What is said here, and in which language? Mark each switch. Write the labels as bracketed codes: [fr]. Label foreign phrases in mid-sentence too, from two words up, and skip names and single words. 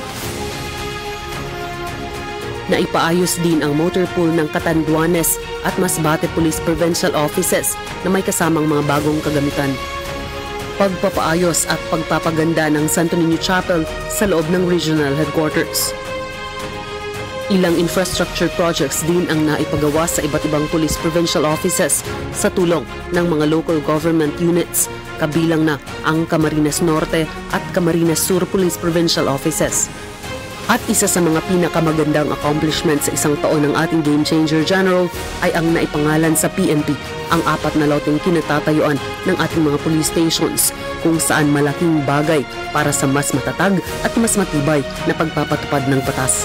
[tl] Naipaayos din ang [en] motor pool [tl] ng Catanduanes at Masbate [en] Police Provincial Offices [tl] na may kasamang mga bagong kagamitan. Pagpapaayos at pagpapaganda ng Santo Niño Chapel sa loob ng [en] Regional Headquarters. [tl] Ilang [en] infrastructure projects [tl] din ang naipagawa sa iba't ibang [en] police provincial offices [tl] sa tulong ng mga [en] local government units, [tl] kabilang na ang Camarines Norte at Camarines Sur Police Provincial Offices. At isa sa mga pinakamagandang accomplishment sa 1 taon ng ating Game Changer General ay ang naipangalan sa PNP ang 4 na loteng kinatatayuan ng ating mga [en] police stations [tl] kung saan malaking bagay para sa mas matatag at mas matibay na pagpapatupad ng batas.